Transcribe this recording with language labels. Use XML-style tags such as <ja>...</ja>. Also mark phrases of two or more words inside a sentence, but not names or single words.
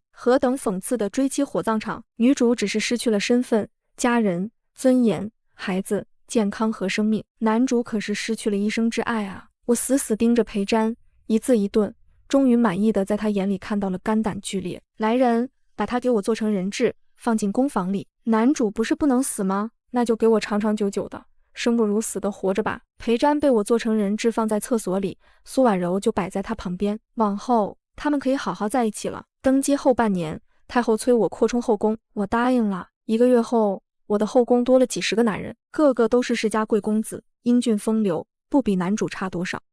<zh>何等諷刺的追妻火葬場！女主只是失去了身份、家人、尊嚴、孩子、健康和生命，男主可是失去了一生之愛啊！我死死盯着裴瞻，一字一頓，終於滿意的在他眼裡看到了肝膽俱裂。來人，把他給我做成人質，放進宮房裡。男主不是不能死嗎？那就给我長長久久的，生不如死的活着吧。裴瞻被我做成人質放在廁所裡，蘇婉柔就擺在他旁邊。往後他們可以好好在一起了。登基後半年，太后催我擴充後宮，我答應了。1個月後，我的後宮多了幾十個男人，個個都是世家貴公子，英俊風流，不比男主差多少。</zh>